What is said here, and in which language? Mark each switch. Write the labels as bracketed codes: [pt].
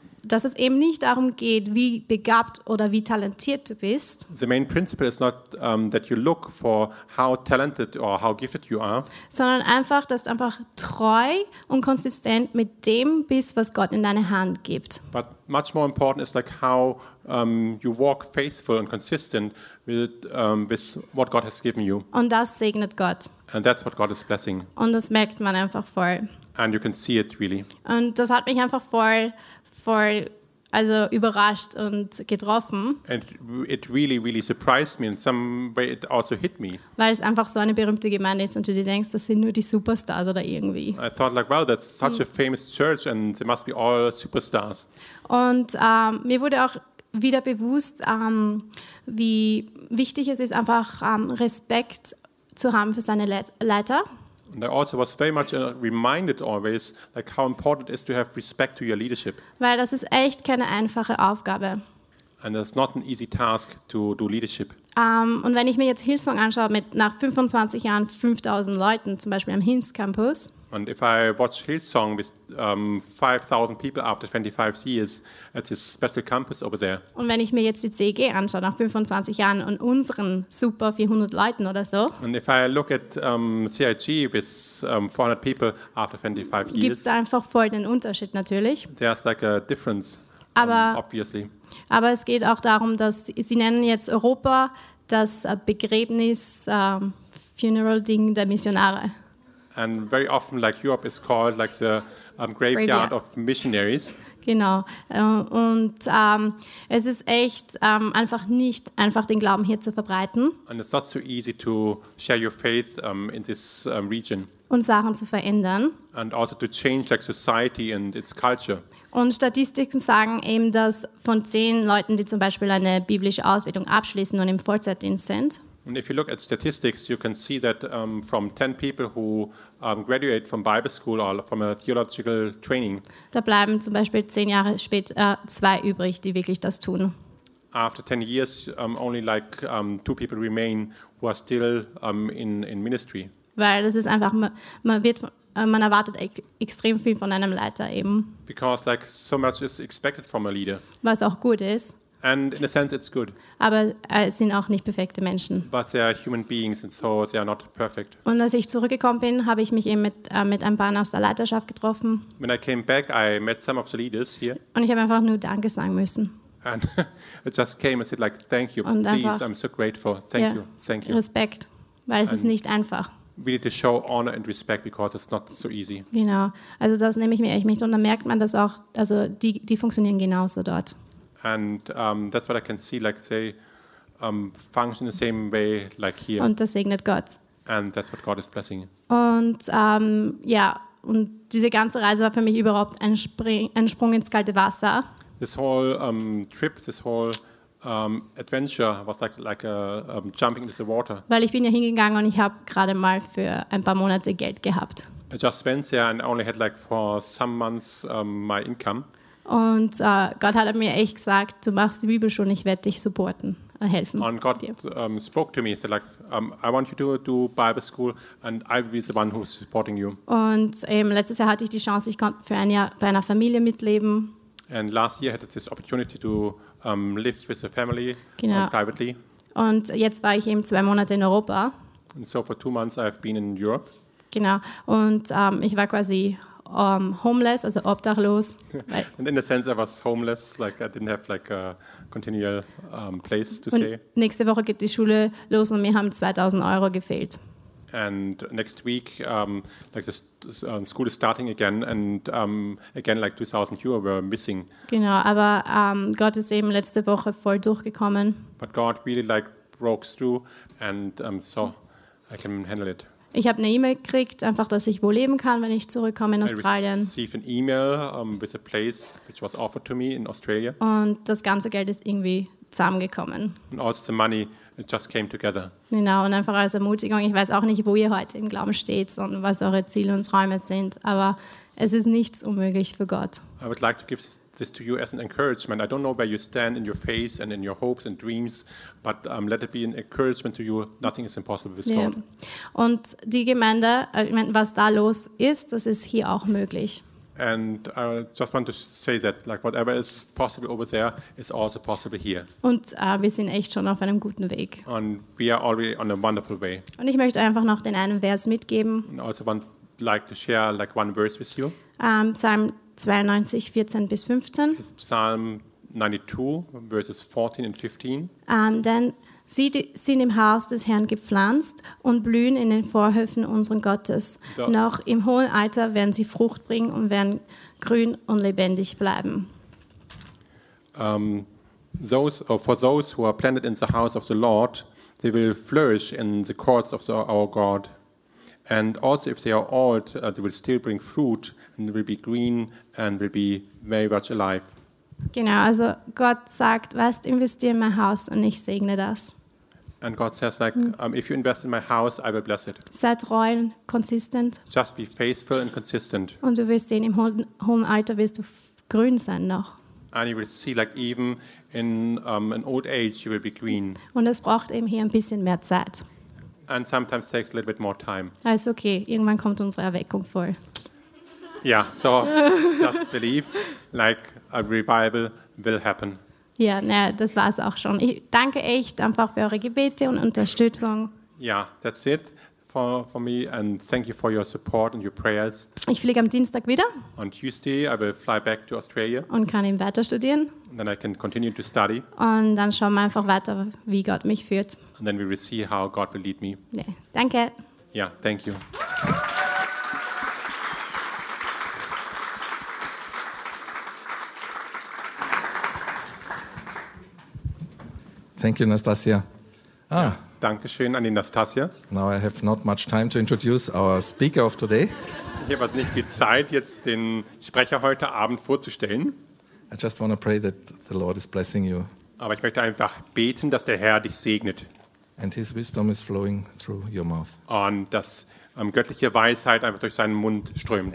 [de] Dass es eben nicht darum geht, wie begabt oder wie talentiert du bist. [en] The main principle is not that you look for how talented or how gifted you are. [de] Sondern einfach, dass du einfach treu und konsistent mit dem bist, was Gott in deine Hand gibt. [en] But much more important is like how you walk faithful and consistent with what God has given you. [de] Und das segnet Gott. [en] And that's what God is blessing. [de] Und das merkt man einfach voll. [en] And you can see it really. [de] Und das hat mich einfach voll überrascht und getroffen. [en] And it really, really surprised me. In some way it also hit me. [de] Weil es einfach so eine berühmte Gemeinde ist und du dir denkst, das sind nur die Superstars oder irgendwie. [en] I thought like, wow, that's such a famous church and they must be all superstars. [de] Und mir wurde auch wieder bewusst, wie wichtig es ist, einfach Respekt zu haben für seine Leiter. [en] And I also was very much reminded always, like how important it is to have respect to your leadership. [de] Weil das ist echt keine einfache Aufgabe. [en] And it's not an easy task to do leadership. [de] Und wenn ich mir jetzt Hillsong anschaue, mit nach 25 Jahren 5.000 Leuten, zum Beispiel am Hinz Campus. [en] And if I watch Hillsong with 5.000 people after 25 years at this special campus over there. [de] Und wenn ich mir jetzt die CEG anschaue nach 25 Jahren und unseren super 400 Leuten oder so. [en] And if I look at CIG with 400 people after 25 years. [de] Gibt's einfach voll den Unterschied natürlich. [en] There's like a difference, obviously. [de] Aber es geht auch darum, dass sie nennen jetzt Europa das Begräbnis, Funeral Ding der Missionare. [en] And very often like Europe is called like the graveyard of missionaries. [de] Genau. Und es ist echt einfach nicht einfach, den Glauben hier zu verbreiten. [en] And it's not so easy to share your faith in this region. [de] Und Sachen zu verändern. [en] And also to change like society and its culture. [de] Und Statistiken sagen eben, dass von 10 Leuten, die zum Beispiel eine biblische Ausbildung abschließen und im Vollzeitdienst sind. [en] And if you look at statistics, you can see that from 10 people who graduate from Bible school or from a theological training, [de] da bleiben zum Beispiel 10 Jahre später 2 übrig, die wirklich das tun. [en] After 10 years, only like 2 people remain who are still in ministry. [de] Weil das ist einfach, man erwartet extrem viel von einem Leiter eben. [en] Because like so much is expected from a leader. [de] Was auch gut ist. [en] And in a sense, it's good. [de] Aber es sind auch nicht perfekte Menschen. [en] But they are human beings, and so they are not perfect. [de] Und als ich zurückgekommen bin, habe ich mich eben mit ein paar aus der Leiterschaft getroffen. [en] When I came back, I met some of the leaders here. [de] Und ich habe einfach nur Danke sagen müssen. [en] And I just came and said like, thank you, [de] und [en] please, [de] einfach, [en] I'm so grateful, thank you, thank you. [de] Respekt, weil es ist nicht einfach. [en] We need to show honor and respect because it's not so easy. [de] Genau, also das nehme ich mir echt mit und dann merkt man das auch, also die funktionieren genauso dort. [en] And that's what I can see, like they function the same way like here. [de] Und das segnet Gott. [en] And that's what God is blessing. [de] Und ja, und diese ganze Reise war für mich überhaupt ein Sprung ins kalte Wasser. [en] This whole trip, this whole adventure was like a jumping into the water. [de] Weil ich bin ja hingegangen und ich habe gerade mal für ein paar Monate Geld gehabt. [en] I just went there and only had like for some months my income. [de] Und Gott hat mir echt gesagt, du machst die Bibel schon, ich werde dich supporten, helfen. [en] And God spoke to me, said like, I want you to do Bible school and I will be the one who's supporting you. [de] Und letztes Jahr hatte ich die Chance, ich konnte für ein Jahr bei einer Familie mitleben. [en] And last year I had this opportunity to live with a family privately. [de] Und jetzt war ich eben 2 Monate in Europa. [en] And so for 2 months I've been in Europe. [de] Genau, und ich war quasi homeless, also obdachlos. [en] And in a sense I was homeless, like I didn't have like a continual place to stay. [de] Nächste Woche geht die Schule los und mir haben 2000 Euro gefehlt. [en] And next week, like the school is starting again, and again, like 2,000 euro were missing. [de] Genau, aber Gott ist eben letzte Woche voll durchgekommen. [en] But God really like broke through, and so I can handle it. [de] Ich habe eine E-Mail gekriegt, einfach, dass ich wo leben kann, wenn ich zurückkomme in Australien. [en] I received an email with a place which was offered to me in Australia. [de] Und das ganze Geld ist irgendwie zusammengekommen. [en] And also the money. It just came together. [de] Genau, und einfach als Ermutigung. Ich weiß auch nicht, wo ihr heute im Glauben steht und was eure Ziele und Träume sind, aber es ist nichts unmöglich für Gott. [en] I would like to give this to you as an encouragement. I don't know where you stand in your faith and in your hopes and dreams, but let it be an encouragement to you. Nothing is impossible with God. [de] Und die Gemeinde, ich meine, was da los ist, das ist hier auch möglich. [en] And I just want to say that, like whatever is possible over there is also possible here. [de] Und wir sind echt schon auf einem guten Weg. [en] And we are already on a wonderful way. [de] Und ich möchte einfach noch den einen Vers mitgeben. [en] And also want like to share like one verse with you. [de] Psalm 92, 14 bis 15. [en] It's Psalm 92, verses 14 and 15. [de] Denn sie sind im Haus des Herrn gepflanzt und blühen in den Vorhöfen unseren Gottes. Noch im hohen Alter werden sie Frucht bringen und werden grün und lebendig bleiben. [en] For those who are planted in the house of the Lord, they will flourish in the courts of our God. And also if they are old, they will still bring fruit and will be green and will be very much alive. [de] Genau, also Gott sagt, weißt, investier in mein Haus und ich segne das. [en] And God says like, if you invest in my house, I will bless it. [de] Sei treu und konsistent. [en] Just be faithful and consistent. [de] Und du wirst sehen, im hohen Alter wirst du grün sein noch. [en] And you will see like even in an old age you will be green. [de] Und es braucht eben hier ein bisschen mehr Zeit. [en] And sometimes takes a little bit more time. [de] Also okay, irgendwann kommt unsere Erweckung voll. [en] Yeah, so just believe, like a revival will happen. [de] Ja, naja, das war's auch schon. Ich danke echt einfach für eure Gebete und Unterstützung. [en] Yeah, that's it for me and thank you for your support and your prayers. [de] Ich fliege am Dienstag wieder. [en] On Tuesday I will fly back to Australia. [de] Und kann eben weiter studieren. [en] And then I can continue to study. [de] Und dann schauen wir einfach weiter, wie Gott mich führt. [en] And then we will see how God will lead me. [de] Nee, danke. [en] Yeah, thank you. Thank you, Nastassja. [de] Ah. Dankeschön an die Nastassja. [en] Now I have not much time to introduce our speaker of today. [de] Ich habe nicht viel Zeit, jetzt den Sprecher heute Abend vorzustellen. [en] I just want to pray that the Lord is blessing you. [de] Aber ich möchte einfach beten, dass der Herr dich segnet. [en] And his wisdom is flowing through your mouth. [de] Und dass göttliche Weisheit einfach durch seinen Mund strömt.